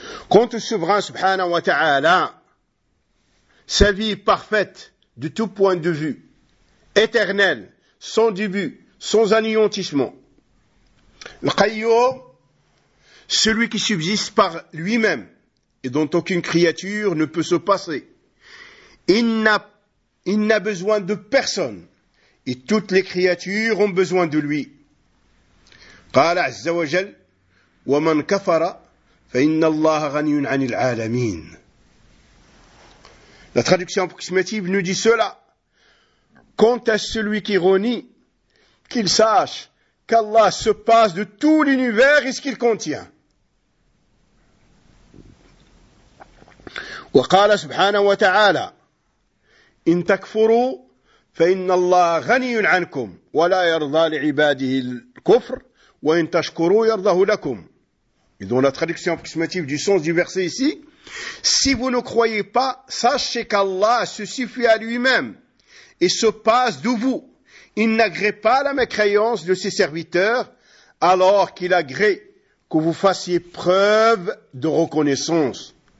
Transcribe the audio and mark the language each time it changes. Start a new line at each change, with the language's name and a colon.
French: Quand le souverain subhanahu wa ta'ala, sa vie parfaite de tout point de vue, éternelle, sans début, sans anéantissement, le qayyum, celui qui subsiste par lui-même et dont aucune créature ne peut se passer, il n'a besoin de personne et toutes les créatures ont besoin de lui.
Arabic: قال عز وجل ومن كفر فإن الله غني عن العالمين.
French: La traduction approximative nous dit cela. Quant à celui qui renie, qu'il sache qu'Allah se passe de tout l'univers et ce qu'il contient.
Arabic: وقال سبحانه وتعالى إن تكفروا فإن الله غني عنكم ولا يرضى لعباده الكفر وإن تشكروا يرضه لكم.
French: Et dans la traduction approximative du sens du verset ici, si vous ne croyez pas, sachez qu'Allah se suffit à lui-même et se passe de vous. Il n'agrée pas la mécréance de ses serviteurs alors qu'il agrée que vous fassiez preuve de reconnaissance.